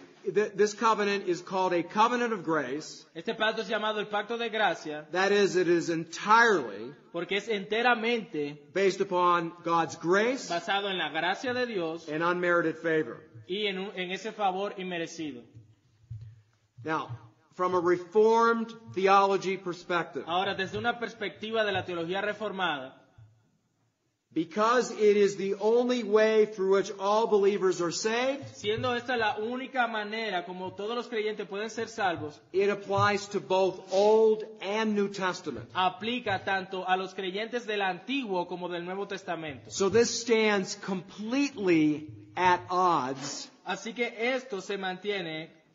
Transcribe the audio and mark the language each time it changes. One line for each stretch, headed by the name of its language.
English: This covenant is called a covenant of grace.
Spanish: Este pacto es llamado el pacto de gracia
English: That is, it is entirely
Spanish: porque es enteramente
English: based upon God's grace
Spanish: basado en la gracia de Dios
English: and unmerited favor.
Spanish: y en ese favor inmerecido.
English: Now, from a Reformed theology perspective,
Spanish: Ahora, desde una perspectiva de la teología reformada,
English: because it is the only way through which all believers are saved,
Spanish: siendo esta la única manera como todos los creyentes pueden ser salvos,
English: it applies to both Old and New Testament.
Spanish: aplica tanto a los creyentes del Antiguo como del Nuevo Testamento.
English: So this stands completely at odds.
Spanish: Así que esto se mantiene